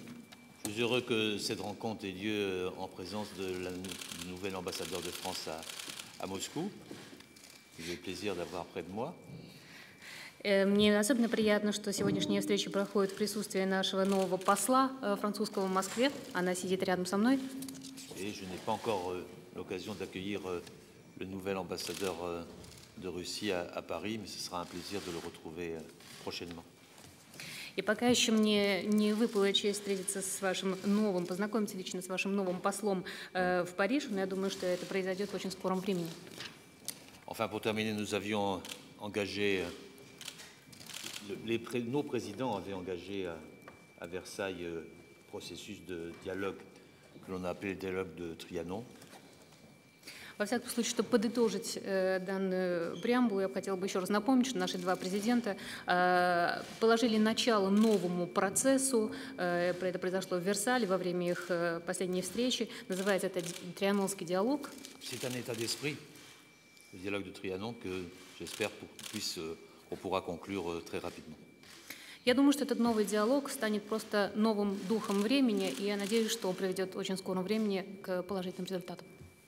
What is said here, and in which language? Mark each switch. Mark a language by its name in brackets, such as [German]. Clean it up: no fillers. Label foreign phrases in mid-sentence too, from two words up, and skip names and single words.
[French] Je suis heureux que cette rencontre ait lieu en présence du nouvel ambassadeur de France à Moscou. J'ai le plaisir d'avoir près de moi. [Russian] Мне особенно приятно, что сегодняшняя встреча проходит в присутствии нашего нового посла французского в Москве. Она сидит рядом со мной. [French] Et je n'ai pas encore l'occasion d'accueillir le nouvel ambassadeur de Russie à Paris, mais ce sera un plaisir de le retrouver prochainement. [Russian] И пока еще мне не выпала честь встретиться с вашим новым, познакомиться лично с вашим новым послом в Париж, но я думаю, что это произойдет в очень скором времени. [French] Enfin, pour terminer, nous avions engagé, nos présidents avaient engagé à Versailles le processus de dialogue que l'on a appelé le dialogue de Trianon. [Russian] Во всяком случае, чтобы подытожить данную преамбулу, я бы хотела бы еще раз напомнить, что наши два президента положили начало новому процессу. Это произошло в Версале во время их последней встречи. Называется это Трианонский диалог. [French] C'est un état d'esprit, le dialogue de Trianon, que j'espère qu'on pourra conclure très rapidement. [Russian] Я думаю, что этот новый диалог станет просто новым духом времени, и я надеюсь, что он приведет в очень скором времени к положительным результатам.